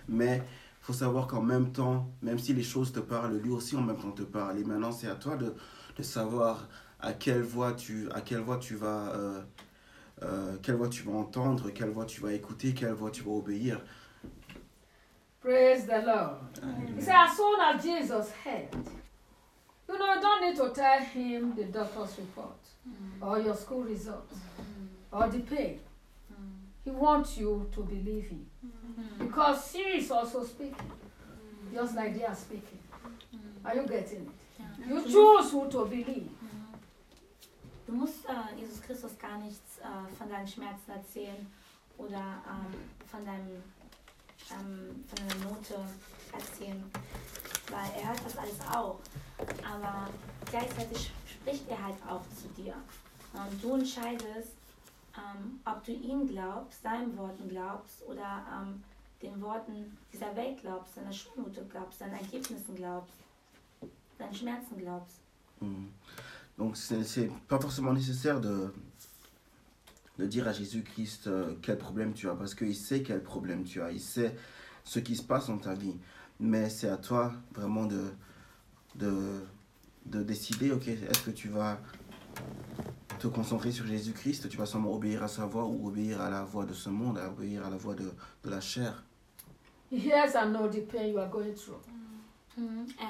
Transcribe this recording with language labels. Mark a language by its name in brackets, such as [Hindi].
[French] Mais il faut savoir qu'en même temps, même si les choses te parlent, lui aussi en même temps te parle. Et maintenant, c'est à toi de savoir à quelle voix tu vas entendre, quelle voix tu vas écouter, quelle voix tu vas obéir. [English] Praise the Lord. Amen. He said, as soon as Jesus heard, you know, you don't need to tell him the doctor's report or your school results or the pay. He wants you to believe him because he is also speaking, just like they are speaking. Are you getting it? You choose who to believe. [German] Du musst Jesus Christus gar nichts von deinen Schmerzen erzählen oder von deiner Note erzählen, weil er hört das alles auch. Aber gleichzeitig spricht er halt auch zu dir. Und du entscheidest, ob du ihm glaubst, seinen Worten glaubst oder den Worten dieser Welt glaubst, deiner Schulnote glaubst, deinen Ergebnissen glaubst, deinen Schmerzen glaubst. [French] Donc, ce n'est pas forcément nécessaire de dire à Jésus-Christ quel problème tu as, parce qu'il sait quel problème tu as, il sait ce qui se passe dans ta vie. Mais c'est à toi vraiment de décider, ok, est-ce que tu vas te concentrer sur Jésus-Christ, tu vas seulement obéir à sa voix ou obéir à la voix de ce monde, obéir à la voix de la chair. [English] He hears and knows the pain you are going through.